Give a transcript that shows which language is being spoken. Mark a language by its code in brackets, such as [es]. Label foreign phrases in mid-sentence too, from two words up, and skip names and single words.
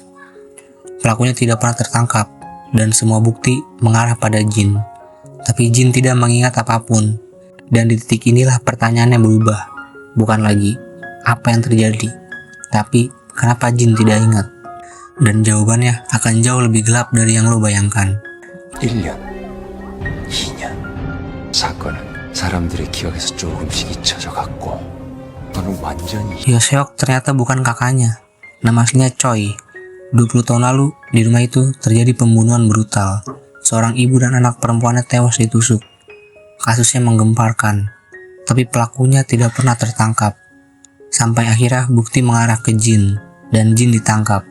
[id] Pelakunya tidak pernah tertangkap, dan semua bukti mengarah pada Jin. Tapi Jin tidak mengingat apapun, dan di titik inilah pertanyaannya berubah. Bukan lagi apa yang terjadi, tapi kenapa Jin tidak ingat? Dan jawabannya akan jauh lebih gelap dari yang lo bayangkan. [ko] 1년, 2년. 사건은 사람들의 기억에서 조금씩 잊혀져 갔고, 너는 완전히. [id] Hyo Seok ternyata bukan kakaknya. Nama aslinya Choi. 20 tahun lalu, di rumah itu terjadi pembunuhan brutal. Seorang ibu dan anak perempuannya tewas ditusuk. Kasusnya menggemparkan, tapi pelakunya tidak pernah tertangkap. Sampai akhirnya bukti mengarah ke Jin, dan Jin ditangkap.